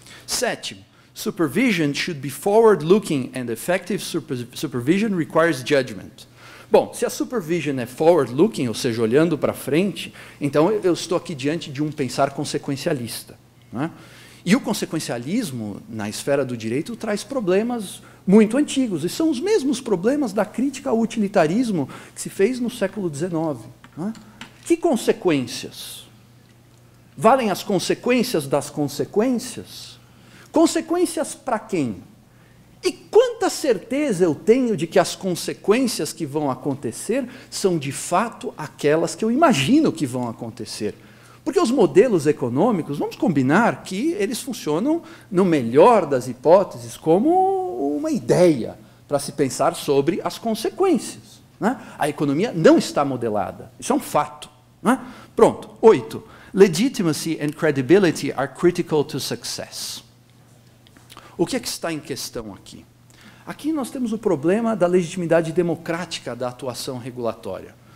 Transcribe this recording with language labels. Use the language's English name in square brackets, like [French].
[English] Sétimo, supervision should be forward-looking and effective supervision requires judgment. [Portuguese] Bom, se a supervision é forward-looking, ou seja, olhando para frente, então eu estou aqui diante de um pensar consequencialista, né? E o consequencialismo, na esfera do direito, traz problemas muito antigos, e são os mesmos problemas da crítica ao utilitarismo que se fez no século XIX. Né? Que consequências? Valem as consequências das consequências? Consequências para quem? E quanta certeza eu tenho de que as consequências que vão acontecer são, de fato, aquelas que eu imagino que vão acontecer? Porque os modelos econômicos, vamos combinar que eles funcionam, no melhor das hipóteses, como uma ideia para se pensar sobre as consequências. Né? A economia não está modelada. Isso é um fato. Né? Pronto. 8. [English] Legitimacy and credibility are critical to success. [Portuguese] O que é que está em questão aqui? Aqui nós temos o problema da legitimidade democrática da atuação regulatória.